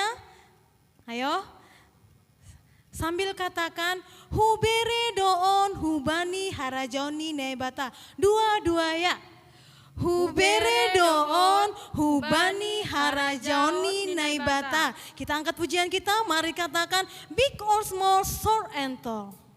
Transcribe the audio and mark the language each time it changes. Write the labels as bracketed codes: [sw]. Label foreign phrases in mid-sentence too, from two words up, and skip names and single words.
[bts] Ayo. [id] Sambil katakan [bts] hubere doon hubani harajoni nebata. [id] Dua-dua ya. [bts] Hubere doon hubani harajoni naibata. [id] Kita angkat pujian kita, mari katakan [en] big or small, short and tall.